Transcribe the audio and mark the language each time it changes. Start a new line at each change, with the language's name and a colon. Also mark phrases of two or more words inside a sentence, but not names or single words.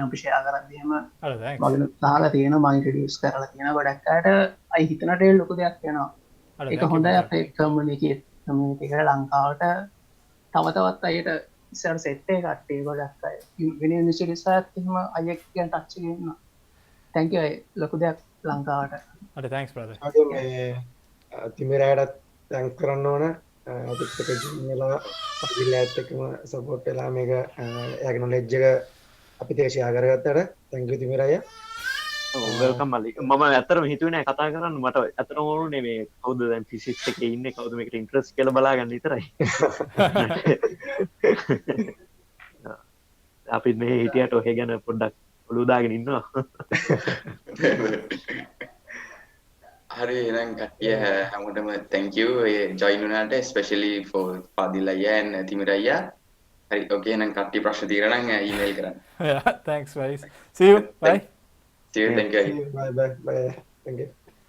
Sinhala: අපි ෂෙයා කරද්දී එහෙම මම අහලා තියෙනවා මම ඉන්ට්‍රොඩියුස් කරලා තියෙනවා ගොඩක් අයට. අය හිතන රෙඩි ලොකු දෙයක් වෙනවා. ඒක හොඳයි අපේ කමියුනිටි එකට ලංකාවට තව තවත් අයට ඉස්සර සෙට් එක කට්ටිය ගොඩක් අය වෙන යුනිවර්සිටිස් වලත් එහෙම අයෙක් කියන ටච් එකේ ඉන්නවා.
English: thank you
Sinhala: ලොකු දෙයක් ලංකාවට.
English: අර thanks brother.
Sinhala: මේ තිමිරායටත් thanks කරන්න ඕන. අපිත් එක්ක ජොයින් වෙලා පරිලෑත් එක්කම සපෝට් වෙලා මේක එයාගේ knowledge එක අපිට ෂෙයා කරගත්තට
English: thank you
Sinhala: තිමිරාය. වෙල්කම් මල්ලි. මම ඇත්තටම හිතුවේ නෑ කතා කරන්න. මට ඇත්තටම ඕනේ මේ කවුද දැන් ෆිසික්ස් එකේ ඉන්නේ කවුද මේකට ඉන්ට්‍රස්ට් කියලා බලාගන්න විතරයි. අපි මේ හිටියට ඔහෙ ගැන පොඩ්ඩක් ඔලුව දාගෙන ඉන්නවා. හරි එහෙනම් කට්ටිය හැමෝටම
English: thank you join
Sinhala: වුණාට
English: especially for Fadil
Sinhala: අයියා and තිමිර අයියා. හරි okay එහෙනම් කට්ටිය ප්‍රශ්න තියෙනවා නම් email කරන්න.
English: yeah thanks guys. See you bye. See you thank you. bye thank you.